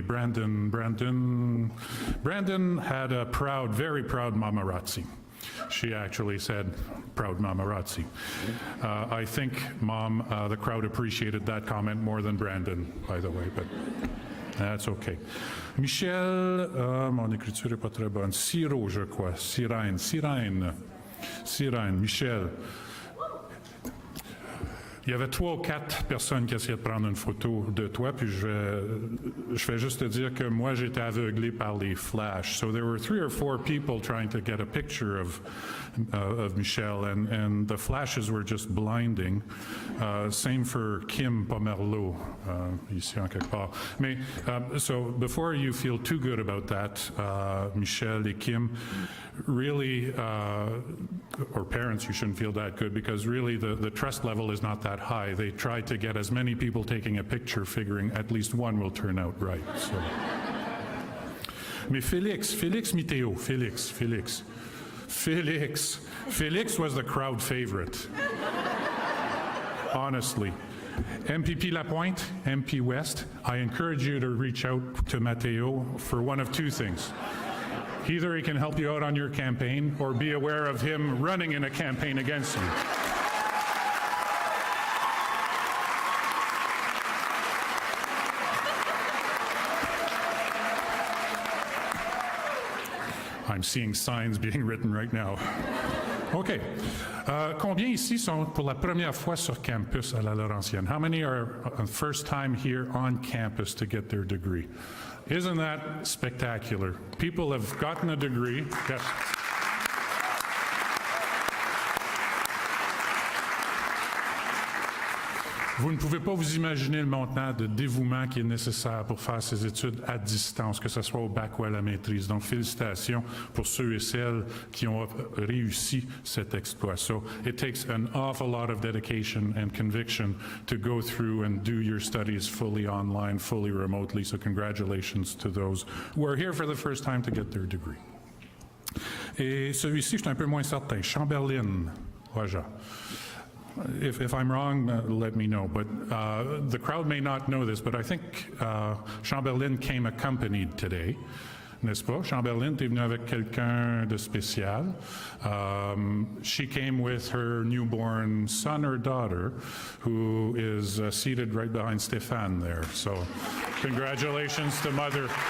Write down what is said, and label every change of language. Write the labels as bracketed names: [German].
[English] Brandon had a proud, very proud mamarazzi. She actually said, proud mamarazzi. I think, Mom, the crowd appreciated that comment more than Brandon, by the way, but that's okay. [French] Michel, mon écriture n'est pas très bonne. Siro, je crois. Sirène, Michel. Il y avait 3 ou 4 personnes qui essayaient de prendre une photo de toi, puis je vais juste te dire que moi, j'étais aveuglé par les flashs. [English] So there were 3 or 4 people trying to get a picture of Michelle, and the flashes were just blinding. Same for [French] Kim Pomerleau, ici en quelque part. [English] Mais, so before you feel too good about that, Michelle et Kim, really, or parents, you shouldn't feel that good, because really the trust level is not that high. They try to get as many people taking a picture, figuring at least one will turn out right. So. Mais Félix Miteo, Félix was the crowd favorite. Honestly. MPP Lapointe, MP West, I encourage you to reach out to Mateo for one of 2 things. Either he can help you out on your campaign, or be aware of him running in a campaign against you. I'm seeing signs being written right now. OK. [French] Combien ici sont pour la première fois sur campus à la Laurentienne? [English] How many are first time here on campus to get their degree? Isn't that spectacular? People have gotten a degree. Yes. [French] Vous ne pouvez pas vous imaginer le montant de dévouement qui est nécessaire pour faire ces études à distance, que ce soit au bac ou à la maîtrise. Donc, félicitations pour ceux et celles qui ont réussi cet exploit. [English] So, it takes an awful lot of dedication and conviction to go through and do your studies fully online, fully remotely. So, congratulations to those who are here for the first time to get their degree. [French] Et celui-ci, je suis un peu moins certain. [English] Chamberlain, Roja. If I'm wrong, let me know. But the crowd may not know this, but I think Chamberlain came accompanied today, [French] n'est-ce pas? Chamberlain, t'es venue avec quelqu'un de spécial. [English] She came with her newborn son or daughter, who is seated right behind Stéphane there. So congratulations to Mother.